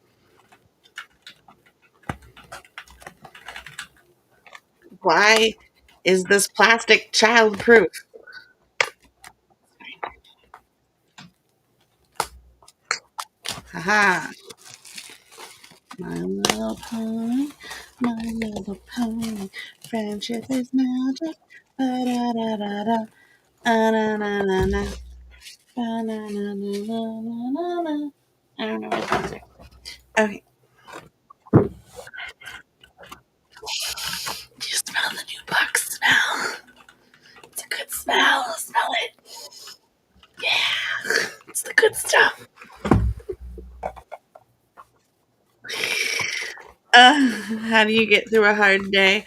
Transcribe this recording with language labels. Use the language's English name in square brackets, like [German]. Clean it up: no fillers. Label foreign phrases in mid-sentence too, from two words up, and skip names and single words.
[English] Why is this plastic childproof? Haha. My little pony, my little pony. Friendship is magic. Ba-da-da-da-da. Ah-na-na-na-na. Ba-na-na-na-na-na-na. I don't know what those are. Okay. Do you smell the new box smell? It's a good smell. Smell it. Yeah. It's the good stuff. How do you get through a hard day?